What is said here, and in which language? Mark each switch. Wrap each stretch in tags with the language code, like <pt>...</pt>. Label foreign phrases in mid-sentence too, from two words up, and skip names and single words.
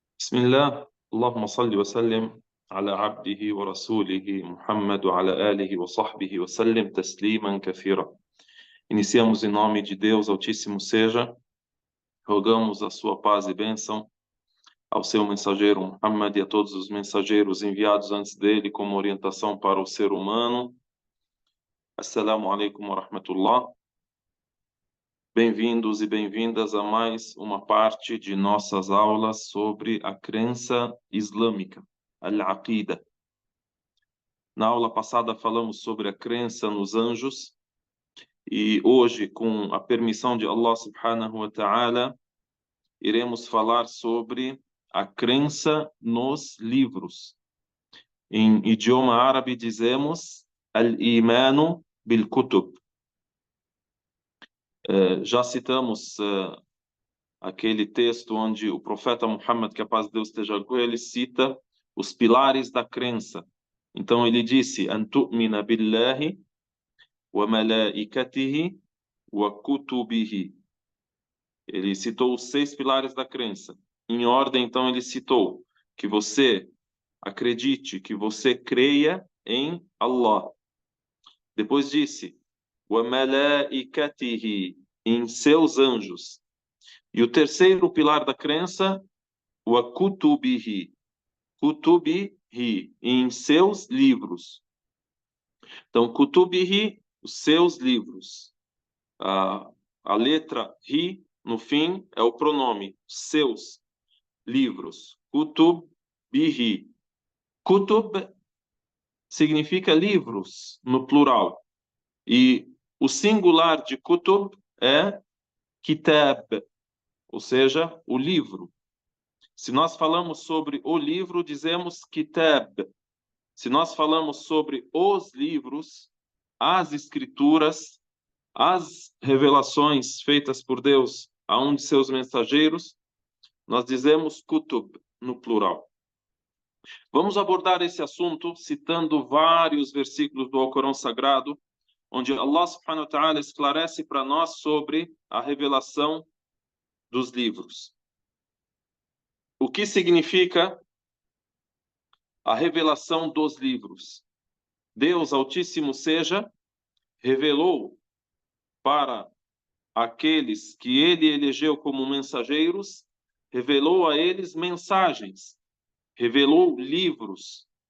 <ar>بسم الله اللهم صل وسلم على عبده ورسوله محمد وعلى آله وصحبه وسلم تسليما كثيرا.</ar> <pt>Iniciamos em nome de Deus Altíssimo seja, rogamos a sua paz e bênção ao seu mensageiro Muhammad e a todos os mensageiros enviados antes dele como orientação para o ser humano.</pt> <ar>السلام عليكم ورحمة الله.</ar> <pt>Bem-vindos e bem-vindas a mais uma parte de nossas aulas sobre a crença islâmica, al-aqida. Na aula passada falamos sobre a crença nos anjos e hoje, com a permissão de Allah</pt> <ar>سبحانه وتعالى,</ar> <pt>iremos falar sobre a crença nos livros. Em idioma árabe dizemos</pt> <ar>الإيمان بالكتب.</ar> <pt>Já citamos aquele texto onde o profeta Muhammad, que a paz de Deus esteja com ele, cita os pilares da crença. Então ele disse:</pt> <ar>"أن تؤمن بالله وملائكته وكتبه."</ar> <pt>Ele citou os 6 pilares da crença. Em ordem, então, ele citou que você acredite, que você creia em Allah. Depois disse:</pt> <ar>"وملائكته",</ar> <pt>em seus anjos. E o terceiro pilar da crença,</pt> <ar>وكتبه، كتبه,</ar> <pt>em seus livros. Então, kutubihi, os seus livros. A letra ri no fim é o pronome, seus livros. Kutubihi. Kutub significa livros no plural. E o singular de kutub é kitab, ou seja, o livro. Se nós falamos sobre o livro, dizemos kitab. Se nós falamos sobre os livros, as escrituras, as revelações feitas por Deus a um de seus mensageiros, nós dizemos kutub, no plural. Vamos abordar esse assunto citando vários versículos do Alcorão Sagrado, onde Allah</pt> <ar>سبحانه وتعالى</ar> <pt>esclarece para nós sobre a revelação dos livros. O que significa a revelação dos livros? Deus Altíssimo seja, revelou para aqueles que ele elegeu como mensageiros, revelou a eles mensagens, revelou livros.</pt>